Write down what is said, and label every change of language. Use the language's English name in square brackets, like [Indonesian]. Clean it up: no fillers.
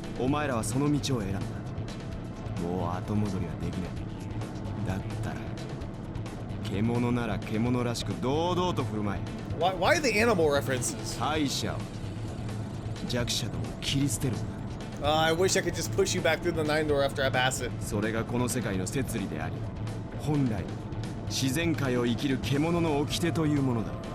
[Japanese] お前らはその道を選んだ。もう後戻りはできない。だったら獣なら獣らしく堂々と振る舞え。 [English] Why the animal references? [Japanese] 敗者を弱者どもを切り捨てるんだ。 [English] I wish I could just push you back through the 9 door after I pass it. [Japanese] それがこの世界の摂理であり、本来自然界を生きる獣の掟というものだ。